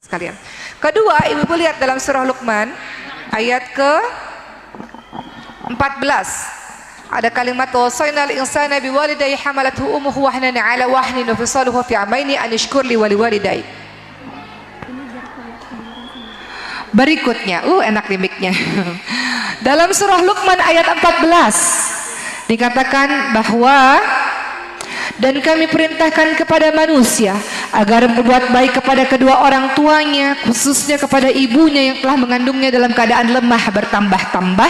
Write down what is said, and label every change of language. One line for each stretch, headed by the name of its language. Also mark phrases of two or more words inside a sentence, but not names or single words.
Indonesian: sekalian. Kedua, ibu-ibu lihat dalam surah Luqman ayat ke-14. Ada kalimat
Arabic: وصينا الإنسان بوالديه حملته أمه وهنا على وهن وفصاله في عامين أن اشكر لي ولوالديه.
Indonesian: Berikutnya, enak nih mic-nya. Dalam surah Luqman ayat 14 dikatakan bahwa dan kami perintahkan kepada manusia agar berbuat baik kepada kedua orang tuanya, khususnya kepada ibunya yang telah mengandungnya dalam keadaan lemah bertambah-tambah.